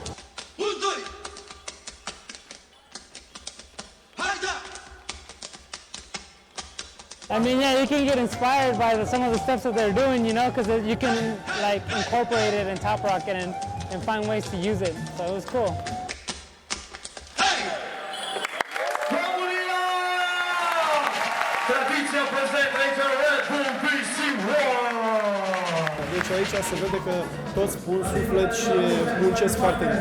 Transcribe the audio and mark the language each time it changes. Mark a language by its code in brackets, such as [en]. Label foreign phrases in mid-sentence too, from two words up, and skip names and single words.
[ro] 1, 2. Haide! [en] I mean, yeah, you can get inspired by some of the steps that they're doing, you know, because you can like incorporate it in Top Rocket and find ways to use it. So it was cool. [ro] Romania! Tradiția prezentă aici Red Bull BC1! Deci aici se vede că toți pun suflet și muncesc foarte mult.